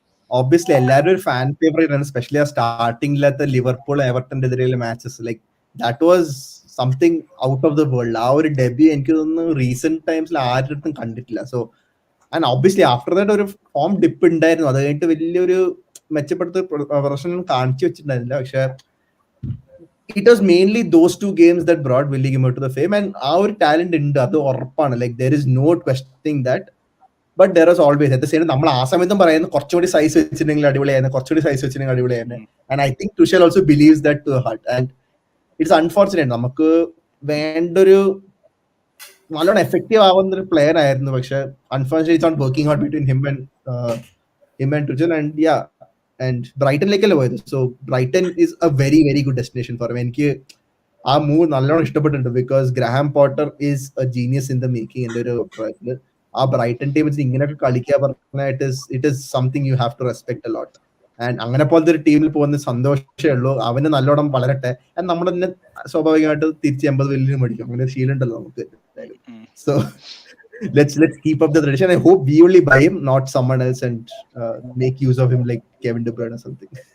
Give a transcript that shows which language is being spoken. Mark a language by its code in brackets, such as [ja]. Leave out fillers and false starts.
[ml] Obviously എല്ലാവരും ഒരു fan favourite ആണ്, സ്പെഷ്യലി ആ സ്റ്റാർട്ടിംഗിലത്തെ ലിവർപൂൾ എവർട്ടന്റെ എതിരെയുള്ള matches. [en] Like that was something out of the world. [ml] ആ ഒരു ഡെബ്യൂ എനിക്ക് തോന്നുന്നു റീസെന്റ് ടൈംസിൽ ആരുടെ കണ്ടിട്ടില്ല. [en] So and obviously after that ഒരു form dip ഉണ്ടായിരുന്നു. [ml] അത് കഴിഞ്ഞിട്ട് വലിയൊരു മെച്ചപ്പെടുത്ത പ്രശ്നം കാണിച്ചു വെച്ചിട്ടുണ്ടായിരുന്നില്ല. പക്ഷെ [en] It was mainly those 2 games that brought Willie Gilmore to the fame. [ml] And ആ ഒരു ടാലന്റ് ഉണ്ട്, അത് ഉറപ്പാണ്. [en] Like there is no questioning that. [ml] But there was always at the same നമ്മൾ ആ സമയത്തും പറയുന്നത് കുറച്ചുകൂടി സൈസ് വെച്ചിട്ടുണ്ടെങ്കിൽ അടിപൊളിയായിരുന്നു. [en] And I think Tuchel also believes that to heart. And it's unfortunate, നമുക്ക് വേണ്ടൊരു നല്ലോണം effective ആവുന്ന ഒരു പ്ലെയർ ആയിരുന്നു. പക്ഷെ unfortunately it's not working out between him and Tuchel. And ബ്രൈറ്റനിലേക്കല്ലേ പോയത്. So Brighton is a very very good destination for him. [ml] എനിക്ക് ആ മൂവ് നല്ലോണം ഇഷ്ടപ്പെട്ടിട്ടുണ്ട്, [en] Because Graham Potter is a genius in the making. [ml] എൻ്റെ ഒരു അഭിപ്രായത്തിൽ ആ ബ്രൈറ്റൺ ടീം വെച്ച് ഇങ്ങനെയൊക്കെ കളിക്കുക പറഞ്ഞാൽ [en] It is something you have to respect a lot. [ml] And അങ്ങനെ പോലത്തെ ഒരു ടീമിൽ പോകുന്ന സന്തോഷമേ ഉള്ളൂ. അവന് നല്ലോണം വളരട്ടെ. ആൻഡ് നമ്മൾ തന്നെ സ്വാഭാവികമായിട്ട് തിരിച്ച് [en] 80 million [ml] മേടിക്കും. അങ്ങനെ ഒരു ശീലമുണ്ടല്ലോ നമുക്ക്. So [en] let's keep up the tradition. I hope we only buy him, not someone else, and make use of him like Kevin De Bruyne or something.